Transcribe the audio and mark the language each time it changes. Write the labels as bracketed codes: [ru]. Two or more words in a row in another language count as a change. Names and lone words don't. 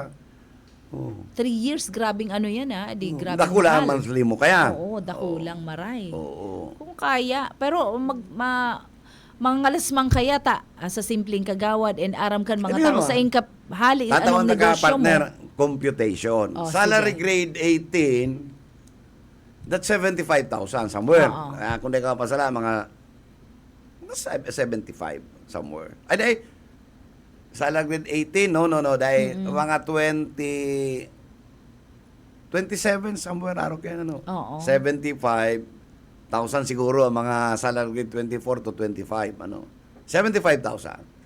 [bik] 3 years, grabing ano yan di grabing Dakula ang mahal. monthly mo kaya. Oo, dakulang maray. Oo. Kung kaya, pero mangalas man kaya ta sa simpleng kagawad and aram kan mga [tl] Hindi [bik] tao [tl] naman. [bik] sa ingkap hali Tatawag anong na ka negosyo mo. [en] partner computation. [bik] Oh, [en] Salary [bik] sige. [en] grade 18, that's 75,000 somewhere. [bik] Oo. Kung di ka pasala, mga 75 somewhere. [en] Ay, salary grade 18, no. [bik] Dahil mga 27 somewhere, araw kaya Oo. 75,000 siguro ang mga [en] salary grade [bik] 24 to 25, 75,000.